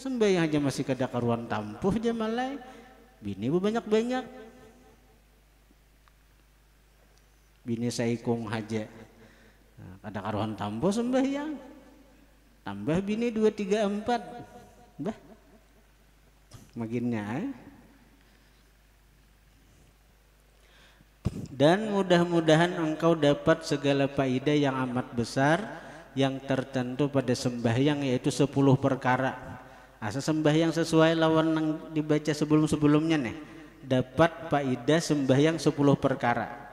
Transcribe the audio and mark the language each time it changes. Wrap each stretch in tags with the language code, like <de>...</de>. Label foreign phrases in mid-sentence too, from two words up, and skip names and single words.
<bjn>Sembahyang aja masih kada karuan tampuh aja malai. Bini banyak-banyak. Bini saikung aja. Kada karuan tampuh sembahyang. Tambah bini 2, 3, 4, bah, makinnya.</bjn> <id>Dan mudah-mudahan engkau dapat segala faedah yang amat besar yang tertentu pada sembahyang, yaitu 10 perkara.</id> <bjn>Asa sembahyang sesuai lawan yang dibaca sebelum-sebelumnya nih, dapat faedah sembahyang 10 perkara.</bjn>